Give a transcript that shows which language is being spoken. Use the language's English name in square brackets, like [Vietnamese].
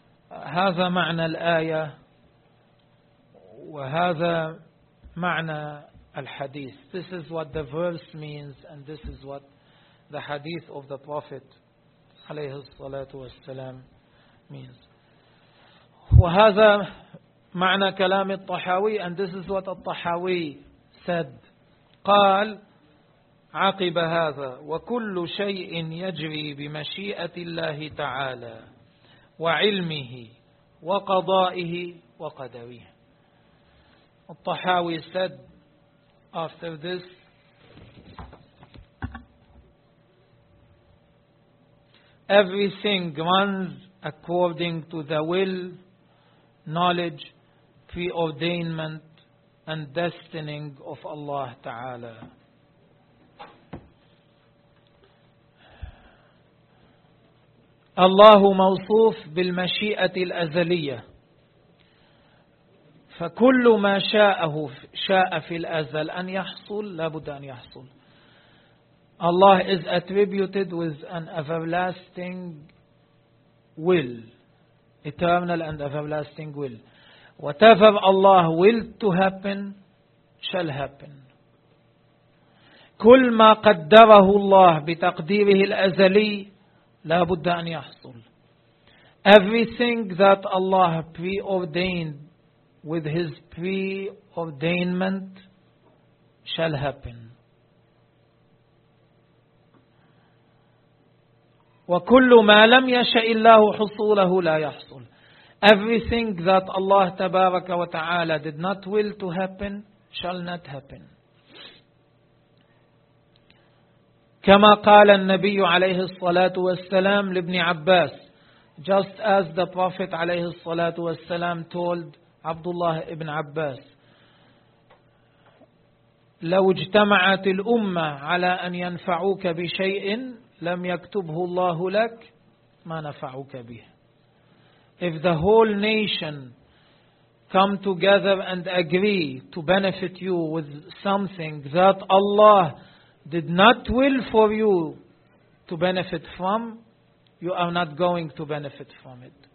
[Arabic] هذا معنى الآية وهذا معنى الحديث. [English] This is what the verse means and this is what the hadith of the Prophet عليه الصلاة والسلام means. [Arabic] وهذا معنى كلام الطحاوي [English] and this is what الطحاوي said. [Arabic] قال عقب هذا وكل شيء يجري بمشيئة الله تعالى وعلمه وقضائه وقدره. [English] الطحاوي said after this, everything runs according to the will, knowledge, preordainment and destining of Allah Ta'ala. [Arabic] Allah موصوف بالمشيئة الأزلية فكل ما شاءه شاء في الأزل أن يحصل لابد أن يحصل. [English] Allah is attributed with an everlasting will, eternal and everlasting will. Whatever Allah willed to happen shall happen. [Arabic] كل ما قدره الله بتقديره الأزلي لا بد أن يحصل. [English] Everything that Allah preordained with His preordainment shall happen. [Arabic] وكل ما لم يشأ الله حصوله لا يحصل. [English] Everything that Allah تبارك وتعالى did not will to happen shall not happen. [Arabic] كما قال النبي عليه الصلاة والسلام لابن عباس, [English] just as the Prophet عليه الصلاة والسلام told Abdullah ibn Abbas, [Arabic] لو اجتمعت الأمة على أن ينفعوك بشيء لم يكتبه الله لك ما نفعوك به. [English] If the whole nation come together and agree to benefit you with something that Allah did not will for you to benefit from, you are not going to benefit from it.